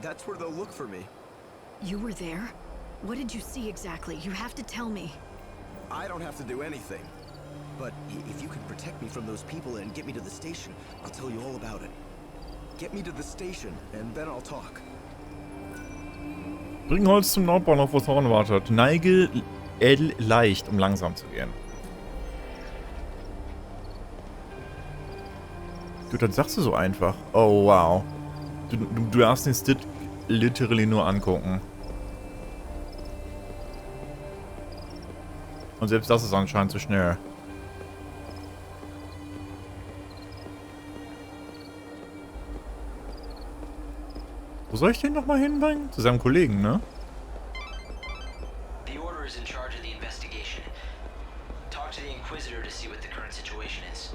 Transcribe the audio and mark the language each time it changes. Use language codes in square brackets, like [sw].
[en] That's where they'll look for me. You were there? What did you see exactly? You have to tell me. I don't have to do anything. But if you can protect me from those people and get me to the station, I'll tell you all about it. Get me to the station, and then I'll talk. [de] Bring Holz zum Nordbahnhof, wo Thorn wartet. Neige L leicht, um langsam zu gehen. Du, das sagst du so einfach. Oh, wow. Du darfst den Stick literally nur angucken. Und selbst das ist anscheinend zu schnell. Wo soll ich den nochmal hinbringen? Zu seinem Kollegen, ne? [en] The Order is in charge of the investigation. Talk to the Inquisitor to see what the current situation is.